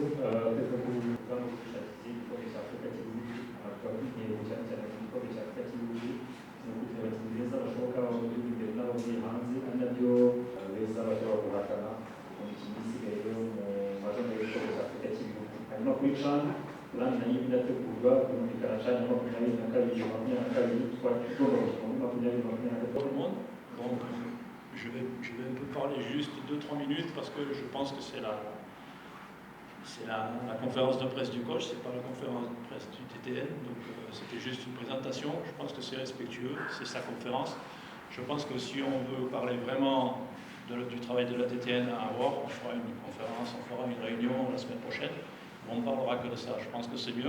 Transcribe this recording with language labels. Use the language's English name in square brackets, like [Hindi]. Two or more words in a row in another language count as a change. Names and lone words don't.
[Kinyarwanda] Teka ku rugamba rw'ubushakashatsi bw'igikombe cya Afurika cy'ibihugu, tukaba dukeneye cyane cyane mu gikombe cya Afurika cy'ibihugu no kugira abakinnyi beza bashoboka mu gihugu imbere n'abavuye hanze, ari nabyo beza bashobora guhatana mu mikino isigaye yo mu mazina y'igikombe cya Afurika cy'ibihugu. Hanyuma kuri CHAN plan nayo irategurwa kumvikana CHAN ya 2022 twagomba gukina 2022. [French] Donc je vais un peu parler juste 2-3 minutes parce que je pense que c'est la conférence de presse du coach, c'est pas la conférence de presse du TTN, donc c'était juste une présentation. Je pense que c'est respectueux, c'est sa conférence. Je pense que si on veut parler vraiment du travail de la TTN à avoir, on fera une conférence, on fera une réunion la semaine prochaine, on ne parlera que de ça, je pense que c'est mieux.